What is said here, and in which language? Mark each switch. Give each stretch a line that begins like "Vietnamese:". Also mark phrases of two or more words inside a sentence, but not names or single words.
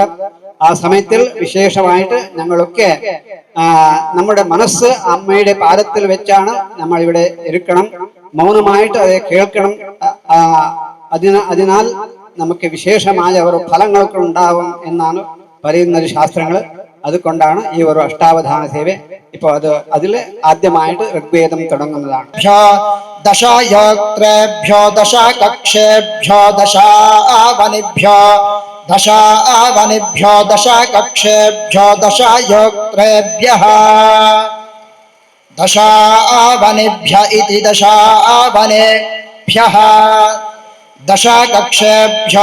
Malayalam: ആ സമയത്തിൽ വിശേഷമായിട്ട് ഞങ്ങളൊക്കെ നമ്മുടെ മനസ്സ് അമ്മയുടെ പാദത്തിൽ വെച്ചാണ് നമ്മൾ ഇവിടെ ഇരിക്കണം, മൗനമായിട്ട് അത് കേൾക്കണം. അതിനാൽ നമുക്ക് വിശേഷമായ ഒരു ഫലങ്ങളൊക്കെ ഉണ്ടാവും എന്നാണ് പറയുന്നത് ശാസ്ത്രങ്ങൾ. അതുകൊണ്ടാണ് ഈ ഒരു അഷ്ടാവധാന സേവ. ഇപ്പോൾ അതില് ആദ്യമായിട്ട് ഋഗ്വേദം തുടങ്ങുന്നതാണ്.
Sanskrit: दशयोक्त्रेभ्यो दशकक्षेभ्यो दशावनिभ्यो दशावनिभ्यो दशकक्षेभ्यो दशयोक्त्रेभ्यः दशावनिभ्य इति दशावनेभ्यः दशकक्षेभ्यो